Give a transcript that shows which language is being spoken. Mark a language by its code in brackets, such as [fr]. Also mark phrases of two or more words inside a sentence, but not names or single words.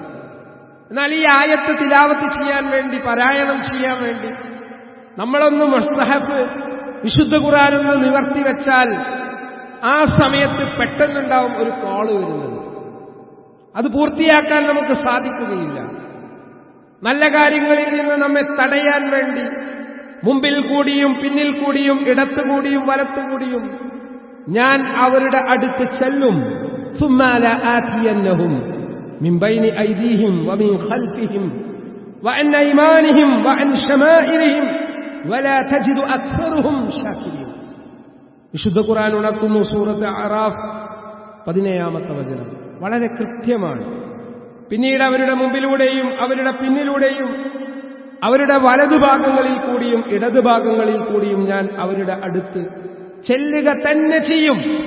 [ml] എന്നാൽ ഈ ആയത്ത് തിലാവത്ത് ചെയ്യാൻ വേണ്ടി, പാരായണം ചെയ്യാൻ വേണ്ടി നമ്മളൊന്ന് മുസ്ഹഫ് വിശുദ്ധ ഖുർആനൊന്ന് നിവർത്തി വെച്ചാൽ ആ സമയത്ത് പെട്ടെന്നുണ്ടാവും ഒരു കോള് വരുന്നത്. അത് പൂർത്തിയാക്കാൻ നമുക്ക് സാധിക്കുകയില്ല. നല്ല കാര്യങ്ങളിൽ നിന്ന് നമ്മെ തടയാൻ വേണ്ടി മുമ്പിൽ കൂടിയും പിന്നിൽ കൂടിയും ഇടത്തുകൂടിയും വലത്തുകൂടിയും ഞാൻ അവരുടെ അടുത്ത് ചെല്ലും. [ar] ثُمَّ لَآتِيَنَّهُمْ مِنْ بَيْنِ أَيْدِيهِمْ وَمِنْ خَلْفِهِمْ وَعَنْ أَيْمَانِهِمْ وَعَنْ شَمَائِلِهِمْ وَلَا تَجِدُ أَكْثَرَهُمْ شَاكِرِينَ. [ml] വിശുദ്ധ ഖുർആൻ ഉണർത്തുന്നു സൂറത്ത് അറാഫ് 17-ാമത്തെ വചനം. വളരെ കൃത്യമാണ്. പിന്നീട് അവരുടെ മുമ്പിലൂടെയും അവരുടെ പിന്നിലൂടെയും അവരുടെ വലതുഭാഗങ്ങളിൽ കൂടിയും ഇടതുഭാഗങ്ങളിൽ കൂടിയും ഞാൻ അവരുടെ അടുത്ത് ചെല്ലുക തന്നെ ചെയ്യും.